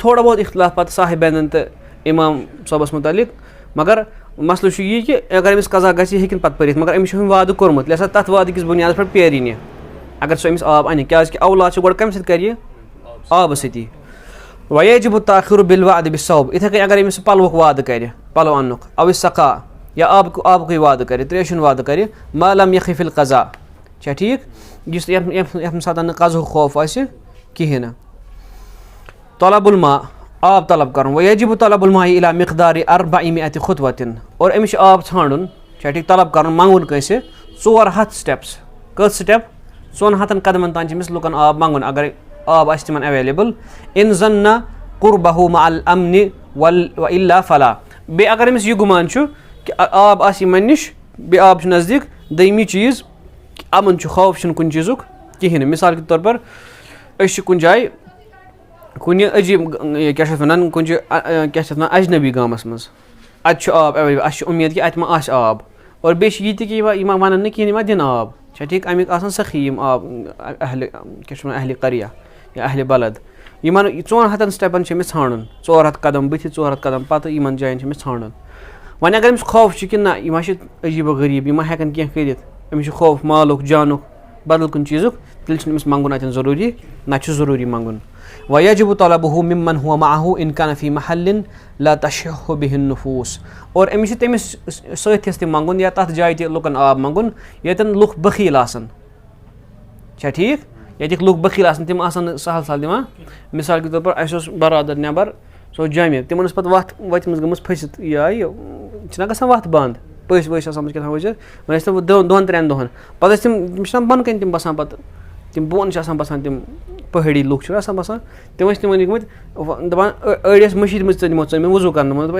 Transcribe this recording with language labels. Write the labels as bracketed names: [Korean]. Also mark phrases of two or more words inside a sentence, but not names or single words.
[Kashmiri] تھوڑا بہت اختلاف پَتہٕ صاحبینَن تہٕ اِمام صٲبَس مُتعلق مگر مسلہٕ چھُ یی کہِ اگر أمِس قضا گژھِ یہِ ہیٚکِنۍ پَتہٕ پٔرِتھ مگر أمِس چھُ وۄنۍ وعدٕ کوٚرمُت لہذا تَتھ وعدٕ کِس بُنیادَس پٮ۪ٹھ پیرٕنۍ یہِ اگر سُہ أمِس آب اَنہِ کیٛازِکہِ اولاد چھُ گۄڈٕ کَمہِ سۭتۍ کَرِ یہِ آبہٕ سۭتی [Arabic] وَیَجِبُ التاخیٖرُ بالوعد بالصوب [Kashmiri] یِتھَے کٔنۍ اگر أمِس سُہ پَلوُک وعدٕ کَرِ پَلو اَننُک [Arabic] او السقا [Kashmiri] یا آبکُے وعدٕ کَرِ ترٛیشہِ ہُنٛد وعدٕ کَرِ [Arabic] ما لم یخف القضا [Kashmiri] چھا ٹھیٖک یُس یَتھ ساتہٕ نہٕ قضہُک خوف آسہِ کِہیٖنۍ نہٕ [Arabic] طلب الماء [Kashmiri] آب طلب کَرُن [Arabic] وَیَجِبُ طلب الماء اِلی مقدارِ 400 خطوة [Kashmiri] اور أمِس چھُ آب ژھانڈُن چھا ٹھیٖک طلب کَرُن منٛگُن کٲنٛسہِ 400 سٹیپٕس کٔژ سٹیپ 400 قدمَن تام چھِ أمِس لُکَن آب منٛگُن اگر آب آسہِ تِمن ایویلیبل [Arabic] اِن ظنّ قُربہُ مع الامن والا فلا [Kashmiri] بیٚیہِ اگر أمِس یہِ گُمان چھُ کہِ آب آسہِ یِمن نِش بیٚیہِ آب چھُ نزدیٖک دوٚیمہِ چیٖز اَمُن چھُ خوف چھُنہٕ کُنہِ چیٖزُک کِہیٖنۍ نہٕ [Urdu] مِثال کے طور پر [Kashmiri] أسۍ چھِ کُنہِ جایہِ کُنہِ عجیٖب کیٛاہ چھِ اَتھ وَنان کُنہِ جایہِ کیٛاہ چھِ اَتھ وَنان اجنبی گامَس منٛز اَتہِ چھُ آب ایویلیبل اَسہِ چھِ اُمید کہِ اَتہِ ما آسہِ آب اور بیٚیہِ چھِ یہِ تہِ کہِ یِمن وَنان نہٕ کِہیٖنۍ یِمن دِنہٕ آب چھا ٹھیٖک اَمِکۍ آسان سخی یِم آب کیٛاہ چھِ وَنان اہلِ قریا یا اہلِ بلد یِمن 400 سٹیپن چھِ أمِس ژھانڈُن 400 قدم بٕتھِ 400 قدم پتہٕ یِمن جاین چھِ أمِس ژھانڈُن وۄنۍ اگر أمِس خوف چھُ کہِ نہ یِم ما چھِ عجیٖب و غریٖب یِم ما ہٮ۪کن کینٛہہ کٔرِتھ أمِس چھُ خوف مالُک جانُک بدل کُنہِ چیٖزُک تیٚلہِ چھُنہٕ أمِس منٛگُن اَتٮ۪ن ضروٗری نتہٕ چھُ ضروٗری منٛگُن [Arabic] وَیَجِبُ طلبُہُ مِمن هُوَ معه اِن کان فی محل لا تشح بِہ النفوٗس [Kashmiri] اور أمِس چھُ تٔمِس سٲتھِس تہِ منٛگُن یا تَتھ جایہِ تہِ لُکن آب منٛگُن ییٚتٮ۪ن لُکھ بخیٖل آسن چھا ٹھیٖک ییٚتِکۍ لُکھ بخیٖل آسن تِم آسن نہٕ سہل سہل دِوان [Urdu] مِثال کے طور پر [Kashmiri] اَسہِ اوس برادر نٮ۪بر سُہ اوس جامع تِمن ٲس پتہٕ وَتہِ منٛز گٔمٕژ پھٔسِتھ یہِ آیہِ چھِنہ گژھان وَتھ بنٛد پٔژھۍ ؤژھۍ آسان کیٛاہ تھام ؤسِتھ وۄنۍ ٲسۍ تِم 2-3 دۄہن پتہٕ ٲسۍ تِم چھِنہ بۄنہٕ کَنۍ تِم بسان پتہٕ تِم بۄن چھِ آسان بسان تِم پہٲڑی لُکھ چھِ آسان بسان تِم ٲسۍ تِمن گٔمٕتۍ دپان أڑۍ ٲسۍ مٔشیٖد منٛز ژٔنمٕژ وضوٗ کرنہٕ منٛز دَپان